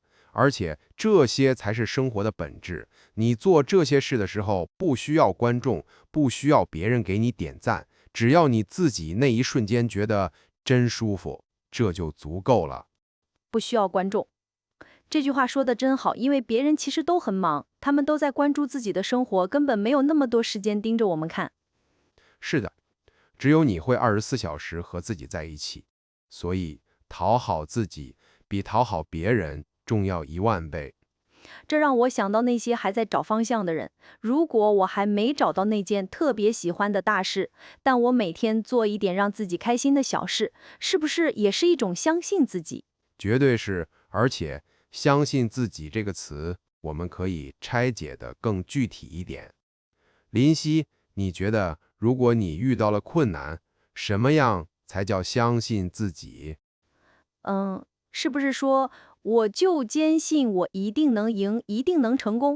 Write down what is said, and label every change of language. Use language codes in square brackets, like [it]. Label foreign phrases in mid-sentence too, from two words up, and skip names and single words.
[zh] 而且這些才是生活的本質。你做這些事的時候，不需要觀眾，不需要別人給你點讚，只要你自己那一瞬間覺得真舒服，這就足夠了。不需要觀眾，這句話說得真好，因為別人其實都很忙，他們都在關注自己的生活，根本沒有那麼多時間盯着我們看。是的，只有你會24小時和自己在一起，所以討好自己比討好別人重要10000倍。這讓我想到那些還在找方向的人。如果我還沒找到那件特別喜歡的大事，但我每天做一點讓自己開心的小事，是不是也是一種相信自己？絕對是。而且相信自己這個詞，我們可以拆解得更具體一點。林夕，你覺得如果你遇到了困難，什麼樣才叫相信自己？是不是說我就堅信我一定能贏，一定能成功？